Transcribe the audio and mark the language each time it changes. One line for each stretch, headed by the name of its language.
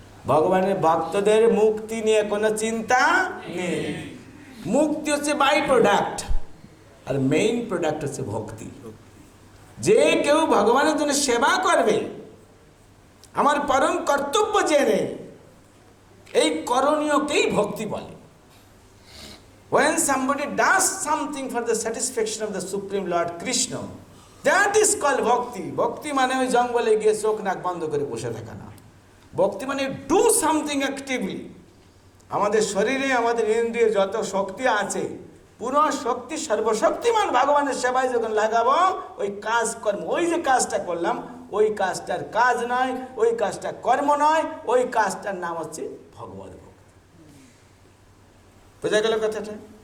Bangla: ভগবানের ভক্তদের মুক্তি নিয়ে কোনো চিন্তা নেই। মুক্তি হচ্ছে by product, আর main product হচ্ছে ভক্তি। যে কেউ ভগবানের জন্য সেবা করবে, আমার পরম কর্তব্য জেনে, এই করণীয়কেই ভক্তি বলে।
English: When somebody does something for the satisfaction of the Supreme Lord Krishna, that is called bhakti.
Bangla: Bhakti মানে ওই জঙ্গলে গিয়ে চোখ নাক বন্ধ করে বসে থাকা না। ভক্তি মানে
English: Do something actively.
Bangla: আমাদের শরীরে, আমাদের ইন্দ্রিয়ে যত শক্তি আছে, পুরো শক্তি সর্বশক্তিমান ভগবানের সেবায় যখন লাগাবো, ওই কাজ কর্ম, ওই যে কাজটা করলাম, ওই কাজটার কাজ নয়, ওই কাজটা কর্ম নয়, ওই কাজটার নাম হচ্ছে ভগবত ভক্তি। বোঝা গেল কথাটা?